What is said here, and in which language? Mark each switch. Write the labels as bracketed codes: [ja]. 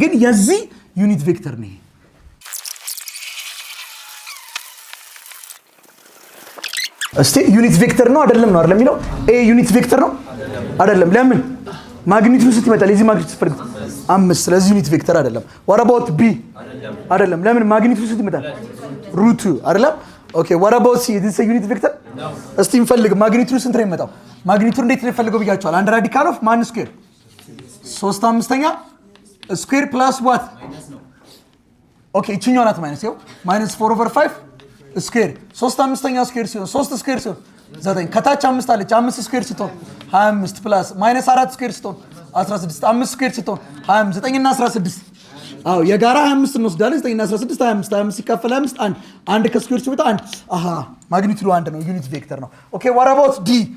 [am] ግን የዚህ ዩኒት ቬክተር ነው። እስቲ ዩኒት ቬክተር ነው አይደለም ነው አይደለም የሚለው ኤ ዩኒት ቬክተር ነው አይደለም። ለምን? ማግኒቱድ ስንት ይመጣል? የዚህ ማግኒቱድ ስትፈልጉ 5። ስለዚህ ዩኒት ቬክተር አይደለም። [en] what about b? [am] አይደለም። ለምን? ማግኒቱድ ስንት ይመጣል? √2 አይደለም። ኦኬ [en] what about c? this is a unit vector? [am] እስቲ እንፈልግ። ማግኒቱድ ስንት ነው የሚመጣው? ማግኒቱድ እንዴት ነው የፈለገው ብያችኋል። አንድ ራዲካል ኦፍ ማን ስኩዌር 3/5 ስኩዌር ፕላስ what? ኦኬ እቺኛው ናት ማይነስ ይኸው -4/5 ስኩዌር 3/5 ስኩዌር ሲሆን 3 ስኩዌር ሲሆን 9 ከታች 5 አለች 5 ስኩዌር ስትሆን 25 ፕላስ -4 ስኩዌር ስትሆን 16 5 ስኩዌር ስትሆን 29 9 እና 16 አዎ የጋራ 25 እንወስዳለን 9 እና 16 25 ሲካፈል 5 አንድ ከስኩዌር ሲወጣ አንድ አሃ ማግኒቱዱ አንድ ነው። ዩኒት ቬክተር ነው። ኦኬ [en] what about d?